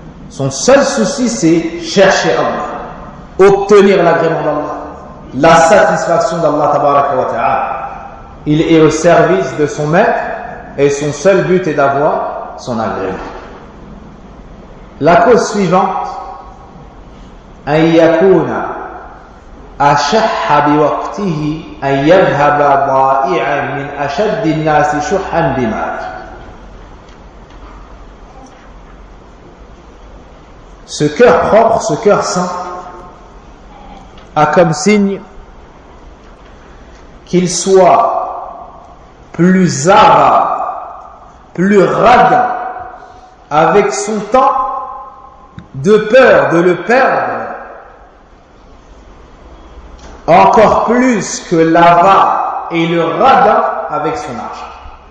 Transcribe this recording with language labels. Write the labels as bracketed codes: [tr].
[fr] Son seul souci, c'est chercher Allah, obtenir l'agrément d'Allah, la satisfaction d'Allah tabaraka wa ta'ala. Il est au service de son maître et son seul but est d'avoir son agrément. La cause suivante, [ar] أن يكون أشح بوقته أن يذهب ضائعا من أشد الناس شحا بماله. [fr] Ce cœur propre, ce cœur saint, a comme signe qu'il soit plus avare, plus radin avec son temps, de peur de le perdre encore plus que l'avare et le radin avec son argent.